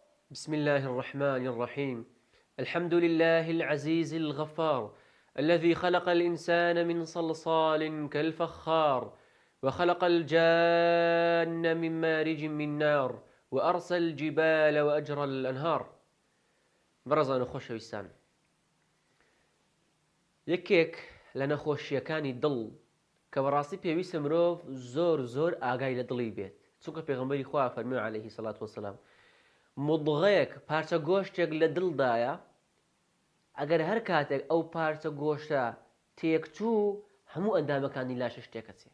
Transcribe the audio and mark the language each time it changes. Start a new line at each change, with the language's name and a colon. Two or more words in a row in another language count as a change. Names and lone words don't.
Arabic: بسم الله الرحمن الرحيم. الحمد لله العزيز الغفار الذي خلق الإنسان من صلصال كالفخار، وخلق الجان من مارج من نار، وأرسل الجبال وأجرى الأنهار.
Central Kurdish: برزان خۆشەویستان، یەکێک لە نەخۆشیەکانی دڵ کە بەڕاستی پێویستە مرۆڤ زۆر ئاگای لە دڵی بێت، چونکە پێغەمبەری خوا فەرمووی
Arabic: عەلەیهی سەڵات وەسەلام
Central Kurdish: مضغەیەک پارچە گۆشتێک لە دڵدایە، ئەگەر هەر کاتێک ئەو پارچە گۆشتە تێکچوو هەموو ئەندامەکانی لاشش تێکەچێ.